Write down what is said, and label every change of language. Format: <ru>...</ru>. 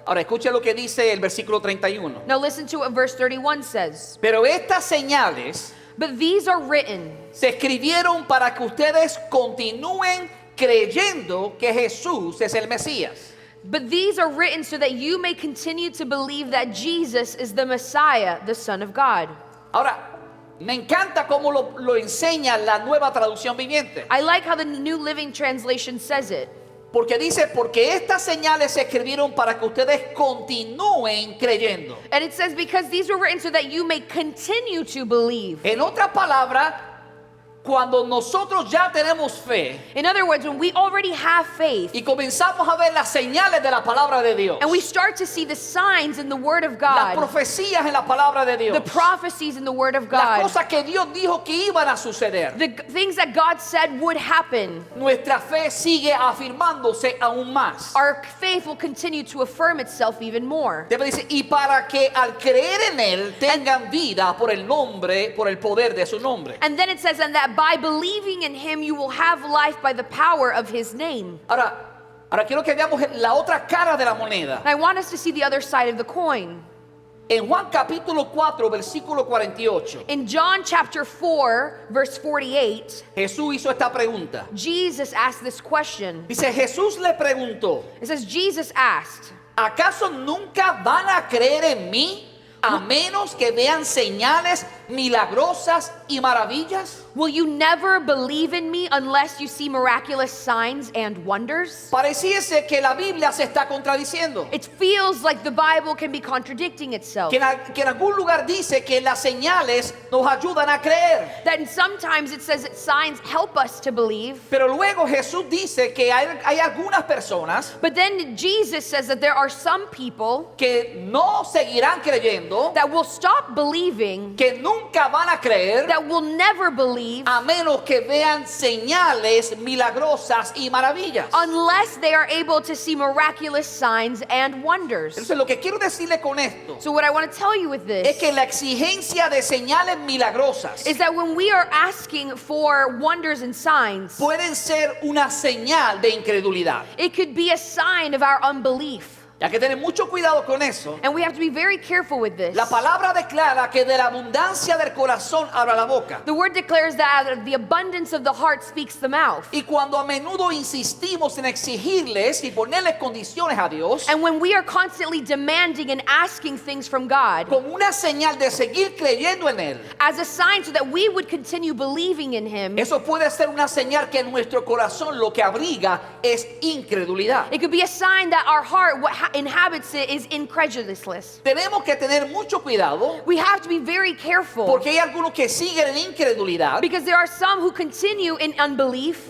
<es>Ahora escuche lo que dice el versículo 31.</es> <en>Now listen to what verse 31 says.</en> <es>Pero estas señales</es> <en>But these are written</en> <es>se escribieron para que ustedes continúen creyendo que Jesús es el Mesías.</es> <en>But these are written so that you may continue to believe that Jesus is the Messiah, the Son of God.</en> <es>Ahora, me encanta cómo lo enseña la nueva traducción viviente.</es> <en>I like how the New Living Translation says it.</en> <es>Porque dice, porque estas señales se escribieron para que ustedes continúen creyendo.</es> <en>And it says, because these were written so that you may continue to believe.</en> <es>En otras palabras, cuando nosotros ya tenemos fe</es> <en>In other words, when we already have faith</en> <es>y comenzamos a ver las señales de la palabra de Dios,</es> <en>and we start to see the signs in the Word of</en> <es>las</es> <en>God,</en> <es>profecías en la palabra de Dios,</es> <en>the prophecies in the Word of</en> <es>las cosas que Dios dijo que iban a suceder,</es> <en>the things that God said would happen,</en> <es>nuestra fe sigue afirmándose aún más.</es> <en>our faith will continue to affirm itself even more.</en> <es>Debe decir, y para que al creer en Él tengan vida por el nombre, por el poder de su nombre.</es> <en>And then it says, and that by believing in Him you will have life by the power of His name.</en> <es>Ahora quiero que veamos la otra cara de la moneda.</es> <en>And I want us to see the other side of the coin.</en> <es>En Juan capítulo 4, versículo 48,</es> <en>In John chapter 4, verse 48,</en> <es>Jesús hizo esta pregunta.</es> <en>Jesus asked this question.</en> <es>Dice, Jesús le preguntó,</es> <en>It says, Jesus asked,</en> <es>¿acaso nunca van a creer en mí a menos que vean señales milagrosas y maravillas?</es> <en>Will you never believe in me unless you see miraculous signs and wonders?</en> <es>Pareciese que la Biblia se está contradiciendo.</es> <en>It feels like the Bible can be contradicting itself.</en> <es>Que en algún lugar dice que las señales nos ayudan a creer.</es> <en>That sometimes it says that signs help us to believe.</en> <es>Pero luego Jesús dice que hay algunas personas</es> <en>But then Jesus says that there are some people</en> <es>que no seguirán creyendo,</es> <en>that will stop believing,</en> <es>que nunca van a creer,</es> <en>that will never believe,</en> <es>a menos que vean señales milagrosas y maravillas.</es> <en>unless they are able to see miraculous signs and wonders.</en> <es>Entonces lo que quiero decirle con esto</es> <en>So what I want to tell you with</en> <es>es</es> <en>this</en> <es>que la exigencia de señales milagrosas</es> <en>is that when we are asking for wonders and signs,</en> <es>pueden ser una señal de incredulidad.</es> <en>it could be a sign of our unbelief.</en> <es>Hay que tener mucho cuidado con eso.</es> <en>And we have to be very careful with this.</en> <es>La palabra declara que de la abundancia del corazón habla la boca.</es> <en>The word declares that out of the abundance of the heart speaks the mouth.</en> <es>Y cuando a menudo insistimos en exigirles y ponerles condiciones a Dios,</es> <en>And when we are constantly demanding and asking things from God</en> <es>como una señal de seguir creyendo en Él,</es> <en>as a sign so that we would continue believing in Him,</en> <es>eso puede ser una señal que en nuestro corazón lo que abriga es incredulidad.</es> <en>it could be a sign that our heart, what inhabits it, is incredulousness.</en> <es>Tenemos que tener mucho cuidado</es> <en>We have to be very careful</en> <es>porque hay algunos que siguen en incredulidad</es> <en>because there are some who continue in unbelief</en>